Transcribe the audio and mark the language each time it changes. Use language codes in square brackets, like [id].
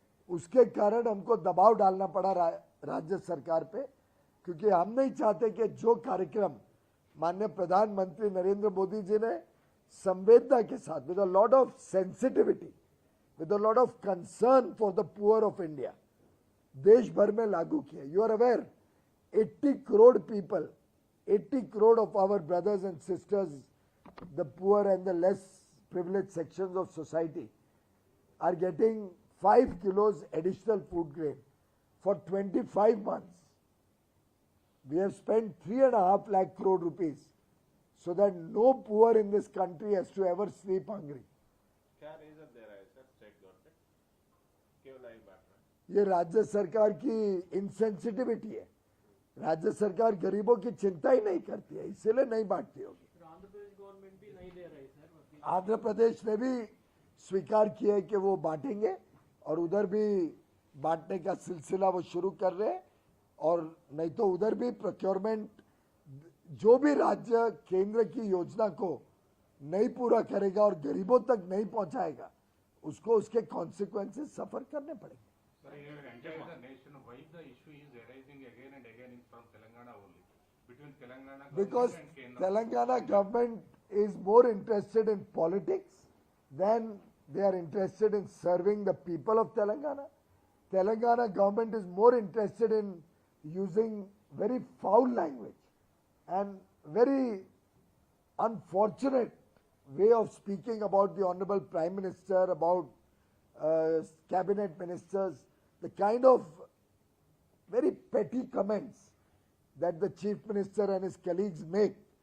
[hi] उसके कारण हमको दबाव डालना पड़ा राज्य सरकार पे, क्योंकि हम नहीं चाहते कि जो कार्यक्रम माननीय प्रधानमंत्री नरेंद्र मोदी जी ने संवेदना के साथ, [en] with a lot of sensitivity, with a lot of concern for the poor of India, [hi] देश भर में लागू किया। [en] You are aware, 80 crore people, 80 crore of our brothers and sisters, the poor and the less privileged sections of society, are getting 5 kilos additional food grain for 25 months. We have spent 3.5 lakh crore rupees so that no poor in this country has to ever sleep hungry. [hi] क्या reason दे रहा है sir state government? क्यों नहीं बांट रहा? ये राज्य सरकार की इनसेंसिटिविटी है। राज्य सरकार गरीबों की चिंता ही नहीं करती है, इसीलिए नहीं बांटती होगी। आंध्र प्रदेश गवर्नमेंट भी नहीं दे रही सर। आंध्र प्रदेश ने भी स्वीकार किया है कि वो बांटेंगे और उधर भी बांटने का सिलसिला वो शुरू कर रहे हैं। और नहीं तो उधर भी प्रोक्योरमेंट, जो भी राज्य केंद्र की योजना को नहीं पूरा करेगा और गरीबों तक नहीं पहुंचाएगा, उसको उसके कॉन्सिक्वेंसेस सफर करने पड़ेंगे। [en] Sir, here entire the nation, why the issue is arising again and again in from Telangana only, between Telangana Because government and Kendra? Telangana government is more interested in politics than they are interested in serving the people of Telangana. Telangana government is more interested in using very foul language and very unfortunate way of speaking about the Honorable Prime Minister, about cabinet ministers, the kind of very petty comments that the Chief Minister and his colleagues make